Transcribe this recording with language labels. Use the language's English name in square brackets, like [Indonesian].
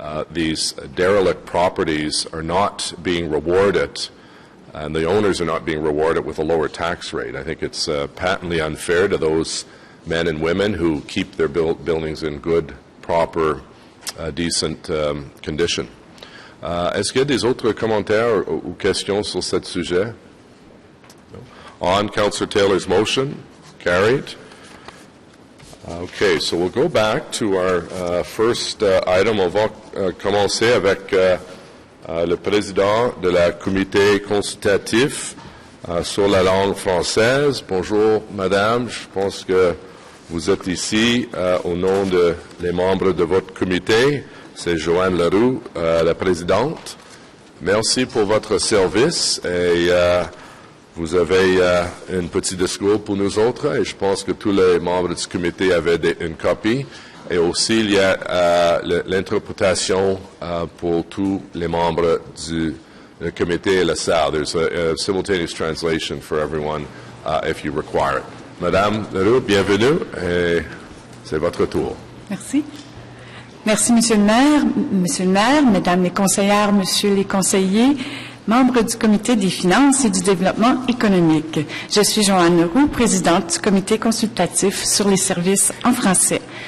[English] these derelict properties are not being rewarded and the owners are not being rewarded with a lower tax rate. I think it's patently unfair to those men and women who keep their buildings in good, proper, decent condition. [French] Est-ce qu'il y a des autres commentaires ou questions sur ce sujet? [English] No? On Councillor Taylor's motion, carried. Okay, so we'll go back to our first item. [French] On va commencer avec le président de la comité consultatif sur la langue française. Bonjour, madame. Je pense que vous êtes ici au nom des membres de votre comité. C'est Joanne Leroux, la présidente. Merci pour votre service et vous avez un petit discours pour nous autres et je pense que tous les membres du comité avaient une copie. Et aussi, il y a l'interprétation pour tous les membres du comité et la salle. [English] There's a simultaneous translation for everyone if you require it. [French] Madame Leroux, bienvenue et c'est votre tour. Merci. Merci, Monsieur le maire, Mesdames les conseillères, Messieurs les conseillers, membres du Comité des finances et du développement économique. Je suis Joanne Leroux, présidente du Comité consultatif sur les services en français.